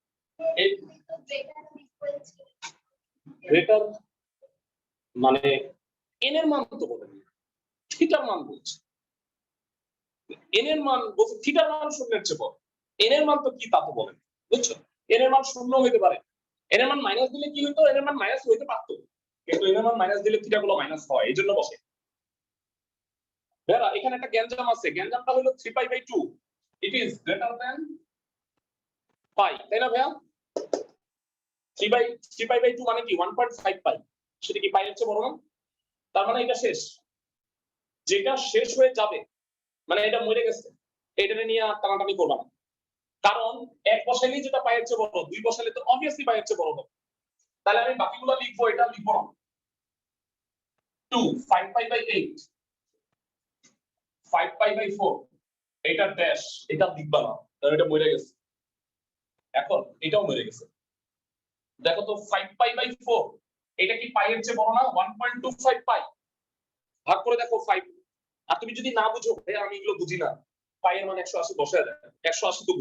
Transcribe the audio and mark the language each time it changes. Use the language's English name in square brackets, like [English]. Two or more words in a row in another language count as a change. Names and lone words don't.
[Bangla] গ্রেটার মানে n এর মান তো বলেন থিটার মান বলছে n এর মান বলছে থিটার মান শূন্যের চেয়ে বড় n এর মান তো কি তা তো বলেন বুঝছো n এর মান শূন্য হতে পারে n এর মান মাইনাস দিলে কি হতো n এর মান মাইনাস হতে পারতো কিন্তু n এর মান মাইনাস দিলে থিটা গুলো মাইনাস হয় এইজন্য বসে বেরা এখানে একটা গ্যাঞ্জাম আছে গ্যাঞ্জামটা হলো [English] 3 pi by 2 it is greater than pi [Bangla] তাই না ভাইয়া [English] 3 pi by 2 [Bangla] মানে কি 1.5 pi সেটা কি পাই এর চেয়ে বড় না তার মানে এটা শেষ যেটা শেষ হয়ে যাবে মানে এটা মরে গেছে এটা নিয়ে টানাটানি করবা না কারণ এক বসাইলেই যেটা পাই এর চেয়ে বড় দুই বসাইলে তো obviously পাই এর চেয়ে বড় হবে তাহলে আমি বাকিগুলো লিখবো এটা লিখবো না [English] 2 5 pi by 8 5 pi by 4 [Bangla] এটা ড্যাশ এটা লিখবা না কারণ এটা মরে গেছে এখন এটাও মরে গেছে দেখো তো [English] 5 pi by 4 [Bangla] এটা কি পাই এর চেয়ে বড় না 1.25 পাই ভাগ করে দেখো 5 আর তুমি যদি না বুঝো আমি এগুলো বুঝি না পাই এর মান 180 বসায় দেয় 180 তো